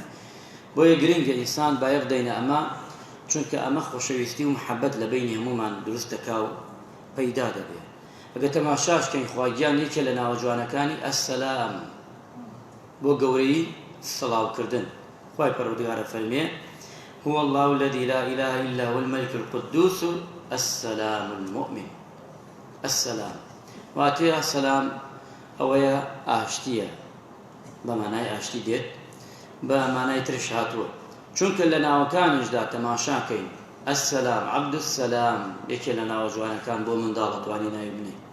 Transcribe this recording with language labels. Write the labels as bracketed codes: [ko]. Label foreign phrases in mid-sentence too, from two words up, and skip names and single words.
[ckb] بۆیە گرنگە ئینسان بایەق دەینە ئەمە، چونکە ئەمە خۆشەویستی و محەبەت لە بینی هەموومان دروست دەکا و پەیدا دەبێت. ئەگە تەماشاشکەین، خواگیان یەکێ لە ناوە جوانەکانی ئەسسەلام، بۆ گەورەی سڵاوکردن. خوای پەروەردگارە فەرمێ: [ar] هو الله الذي لا إله إلا هو الملك القدوس السلام المؤمن. [ckb] السلام واتێ ئەسسەلام ئەوەیە ئاشتیە، بە مانای ئاشتی دێت، بە مانای ترش هاتووە. چونکە لە ناوەکانیشدا تەماشاکەین ئەسسەلام، عەبدوسسەلام یەکێ لە ناوە جوانەکان بۆ منداڵ ئەتوانی ناوی بنێ.